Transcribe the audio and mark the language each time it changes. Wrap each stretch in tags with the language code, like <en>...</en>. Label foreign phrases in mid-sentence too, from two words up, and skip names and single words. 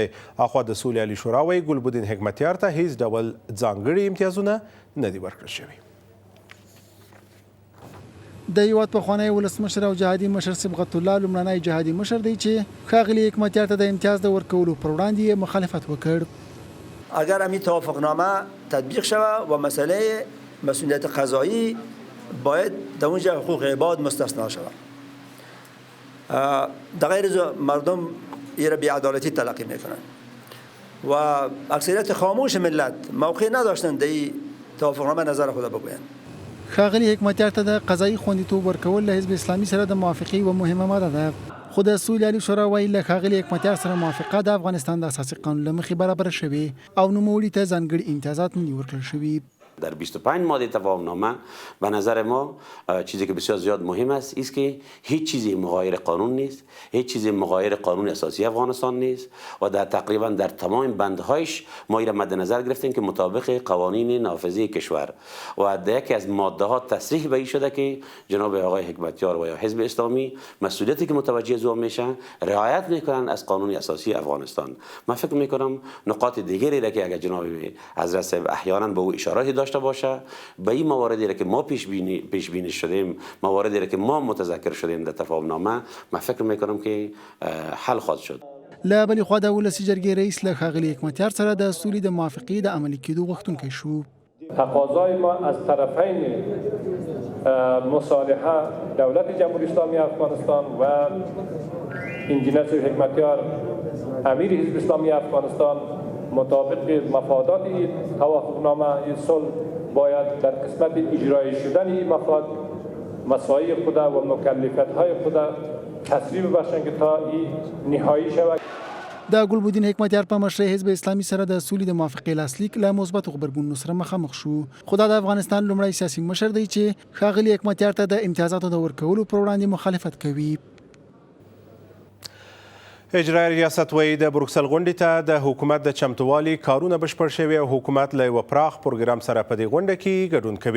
<ps>اخوا د سولې عالي شورا وایي ګلبدین حکمتیار ته هیڅ ډول ځانګړي امتیازونه نه دي ورکړل شوي. د هیواد پخوانی ولسمشر او جهادي مشر صبغت الله لومړنی جهادي مشر دی چې ښاغلي حکمتیار ته د امتیاز د ورکولو پر وړاندې مخالفت وکړ.</ps> <fa>اگر همین توافقنامه تطبیق شود و مسئله مسئولیت قضایی باید در اونجا حقوق عباد مستثنا شود. در غیر مردم این را بی‌عدالتی تلقی میکنند و اکثریت خاموش ملت موقع نداشتند در این توافقنامه نظر خود بگویند.</fa> <ps>ښاغلي حکمتیار ته د قضایي خوندیتوب ورکول له حزب اسلامي سره د موافقې یوه مهمه ماده ده. خو د سولې عالي شورا وایي له ښاغلي حکمتیار سره موافقه د افغانستان د اساسي قانون له مخې برابره شوې او نوموړي ته ځانګړي امتیازات نه دي ورکړل شوي.</ps> <fa>در 25 ماده تفاهمنامه به نظر ما چیزی که بسیار زیاد مهم است که هیچ چیزی مغایر قانون نیست، هیچ چیزی مغایر قانون اساسی افغانستان نیست و در تقریبا در تمام بندهایش ما این مد نظر گرفتیم که مطابق قوانین نافذه کشور و در یکی از ماده ها تصریح به این شده که جناب آقای حکمتیار و یا حزب اسلامی مسئولیتی که متوجه از آن میشن رعایت میکنن از قانون اساسی افغانستان. من فکر میکنم نقاط دیگری را که اگر جناب حضرت صاحب احیانا به او اشاره داشته باشه به این مواردی را که ما پیش بینی شدیم، مواردی را که ما متذکر شدیم در تفاهمنامه، من فکر میکنم که حل خواهد شد.</fa> <ps>له بلې خوا د ولسي جرګې رئیس له ښاغلي حکمتیار سره د سولې د موافقې د عملي کېدو غوښتونکی شو.</ps> <fa>تقاضای ما از طرفین مصالحه دولت جمهوری اسلامی افغانستان و انجینر حکمتیار امیر حزب اسلامی افغانستان مطابق مفادات توافقنامه صلح باید در قسمت اجرایی شدن این مفاد مساعی خود و مکلفیت های خود تصویب باشند که تا این نهایی شود.</fa> <ps>د ګلبدین حکمتیار په مشرۍ حزب اسلامي سره د سولې د موافقې لاسلیک له مثبتو غبرګونونو سره مخامخ شو. خو دا د افغانستان لومړی سیاسي مشر دی چې ښاغلي حکمتیار ته د امتیازاتو د ورکولو پر وړاندې مخالفت کوي. اجرایي ریاست وایي د بروکسل غونډې ته د حکومت د چمتووالي کارونه بشپړ شوي او حکومت له یوه پراخ پروګرام سره په دې غونډه کې ګډون کوي.</ps>